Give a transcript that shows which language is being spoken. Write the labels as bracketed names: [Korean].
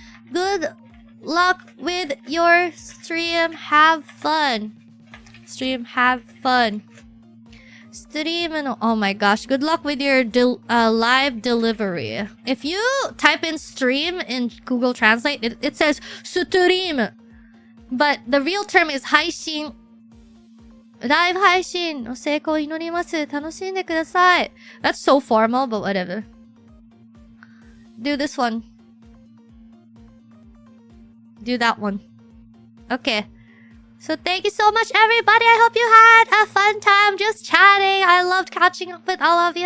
[English] Good luck with your stream. Have fun. Stream, have fun. Stream no. Oh my gosh. Good luck with your live delivery. If you type in stream in Google Translate, it says stream. But the real term is 配信. [Japanese] Live 配信の成功を祈ります。楽しんでください. [English] That's so formal, but whatever. Do this one. Do that one. Okay. So thank you so much, everybody. I hope you had a fun time just chatting. I loved catching up with all of you.